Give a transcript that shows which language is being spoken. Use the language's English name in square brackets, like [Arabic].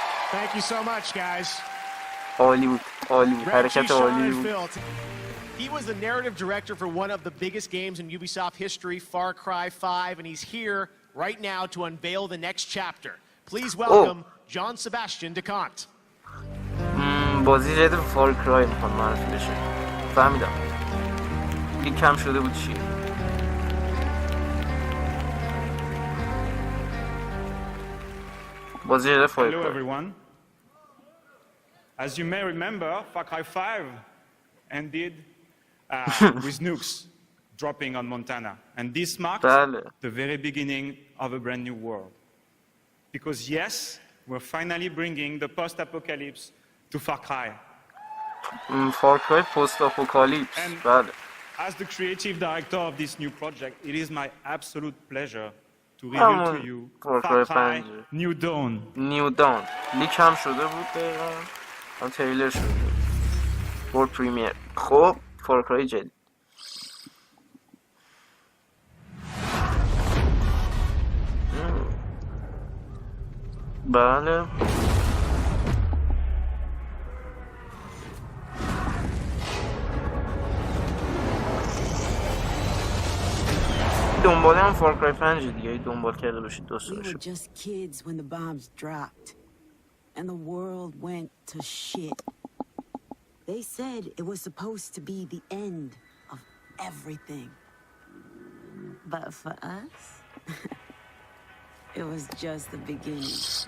[English] Thank you so much, guys. Hollywood, Reggie, Sean, and Phil. He was the narrative director for one of the biggest games in Ubisoft history, Far Cry 5, and he's here right now to unveil the next chapter. Please welcome John Sebastian DeCont. [Persian] بازی جدید فار کرای میخواد معرفی بشه. فهمیدم. این کم شده بود چیه؟ بازی جدید فار کرای. [English] Hello everyone. As you may remember, Far Cry 5 ended with nukes dropping on Montana. And this marked the very beginning of a brand new world. Because yes, we're finally bringing the post-apocalypse to Far Cry. Far Cry post-apocalypse. And as the creative director of this new project, it is my absolute pleasure to reveal to you Far Cry New Dawn. [Persian] New Dawn. لیک هم شده بود دقیقا. هم تریلر شده بود. ورد پریمیر. خب فار کرای جدید. بله. دنبال هم فار کرای 5 دیگه دنبال کرده باشید دوست داشته. [English] We were just kids when the bombs dropped and the world went to shit. They said it was supposed to be the end of everything. But for us, it was just the beginning.